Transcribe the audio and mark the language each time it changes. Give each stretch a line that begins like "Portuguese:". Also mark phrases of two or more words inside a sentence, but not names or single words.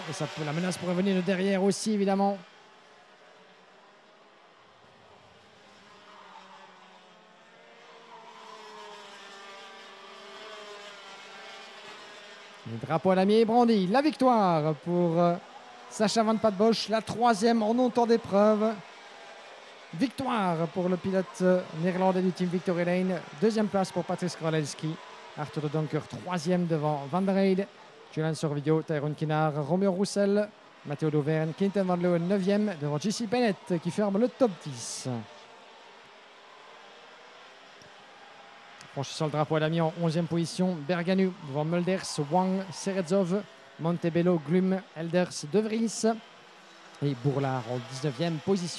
French: Et la menace pourrait venir de derrière aussi, évidemment. Le drapeau à damier est brandi. La victoire pour Sacha Van Padbosch, la 3e en non-temps d'épreuve. Victoire pour le pilote néerlandais du team Victory Lane. 2e place pour Patrice Kowalewski. Arthur de Dunker 3e devant Van der Heide. Julian Sorvillo, Tyrone Kinnaar, Romeo Roussel, Matteo d'Auvergne, Quinten Van Leeuwen 9e devant JC Bennett qui ferme le top 10. Franchissant le drapeau à damier en 11e position, Berganu devant Mulders, Wang, Seredzov, Montebello, Glum, Elders, De Vries et Bourlard en 19e position.